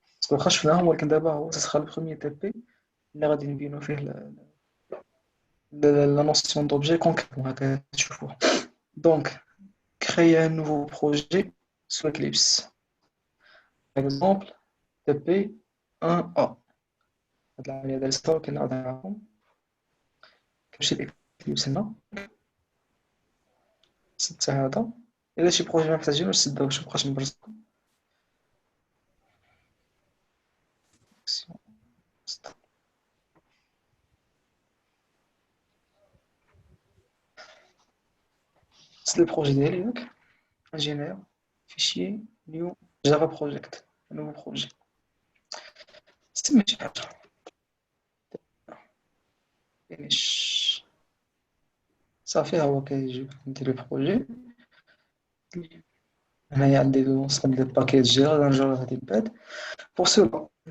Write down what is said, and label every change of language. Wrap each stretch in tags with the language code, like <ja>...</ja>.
<fr>Parce que je fais un d'abord, ce sera le premier TP. Là, on va faire la notion d'objet concrètement. Donc, créer un nouveau projet sous Eclipse. Par exemple, TP1A.</fr> <ar>هاد الستور كنعرض معكم كنمشي لإكليبس هنا سد هذا. إلا شي بروجي ما محتاجينوش سدو باش مبقاش نبرزكم. سد البروجي ديالي ياك</ar> <fr>ingénieur fichier new java project un nouveau projet.</fr> <ar>سمي شي حاجة finish صافي ها هو كيجي ندير البروجي. هنايا عندي نصب ديال الباكيت جي غادي نجرب هادي الباد.</ar> <fr>Pour cela,</fr>